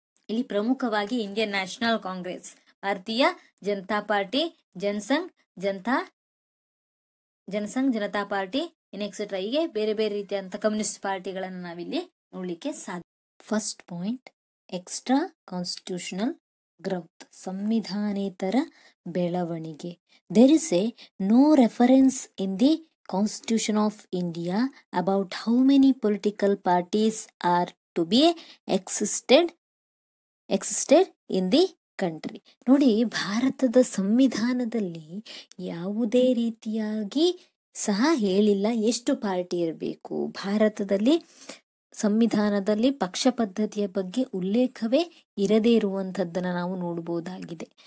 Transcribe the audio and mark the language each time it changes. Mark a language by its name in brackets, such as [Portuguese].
[Kannada] ಇಲ್ಲಿ ಪ್ರಮುಖವಾಗಿ Indian national Congress, ಭಾರತೀಯ Janata party, ಜನಸಂಘ್ Janata party etcetera, ಹೀಗೆ ಬೇರೆ ಬೇರೆ ರೀತಿಯಂತ ಕಮ್ಯುನಿಸ್ಟ್ ಪಾರ್ಟಿಗಳನ್ನು ನಾವಿಲ್ಲಿ ನೋಡ್ಲಿಕ್ಕೆ ಸಾಧ್ಯ. [English] first point, extra constitutional growth, [Kannada] ಸಂವಿಧಾನೇತರ ಬೆಳವಣಿಗೆ. [English] There is a no reference in the Constitution of India about how many political parties are to be existed in the country. [Kannada] ನೋಡಿ, ಭಾರತದ ಸಂವಿಧಾನದಲ್ಲಿ ಯಾವುದೇ ರೀತಿಯಾಗಿ ಸಹ ಹೇಳಿಲ್ಲ ಎಷ್ಟು ಪಾರ್ಟಿ ಇರಬೇಕು. ಭಾರತದಲ್ಲಿ ಸಂವಿಧಾನದಲ್ಲಿ ಪಕ್ಷ ಪದ್ಧತಿಯ ಬಗ್ಗೆ ಉಲ್ಲೇಖವೇ ಇರದೇ ಇರುವಂಥದ್ದನ್ನು ನಾವು ನೋಡಬಹುದಾಗಿದೆ.